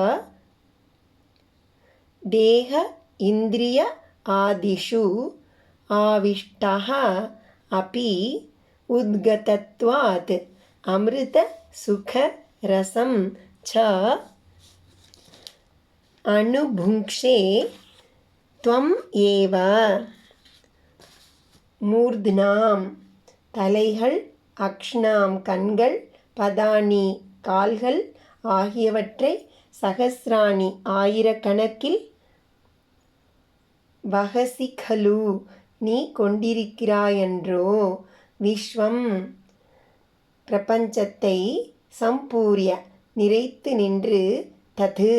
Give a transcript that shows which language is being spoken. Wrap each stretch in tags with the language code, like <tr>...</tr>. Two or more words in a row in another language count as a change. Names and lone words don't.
<sa>देह इन्द्रिय आदिषु आविष्टः अपि उद्गतत्वात् अमृतसुखरसं च अनुभुङ्क्षे त्वम् एव।</sa> <ta>மூர்த்னாம் தலைகள், அக்ஷ்ணாம் கண்கள், பதானி கால்கள் ஆகியவற்றை சகஸ்ராணி ஆயிரக்கணக்கில்,</ta> <sa>वहसि खलु</sa> <ta>நீ கொண்டிருக்கிறாயன்றோ, விஸ்வம் பிரபஞ்சத்தை, சம்பூரிய நிறைத்து நின்று, தது</ta>